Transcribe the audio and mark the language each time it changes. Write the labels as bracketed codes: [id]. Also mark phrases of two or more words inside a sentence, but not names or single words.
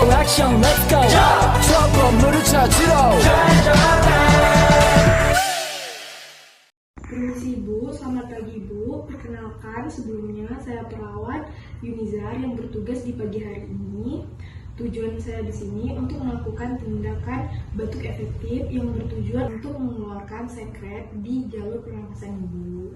[en] action, let's go. [ko] 추억 건물을 찾으러. [id] Permisi Ibu, selamat pagi Ibu. Perkenalkan, sebelumnya saya perawat Yunizar yang bertugas di pagi hari ini. Tujuan saya di sini untuk melakukan tindakan batuk efektif yang bertujuan untuk mengeluarkan sekret di jalur pernapasan Ibu.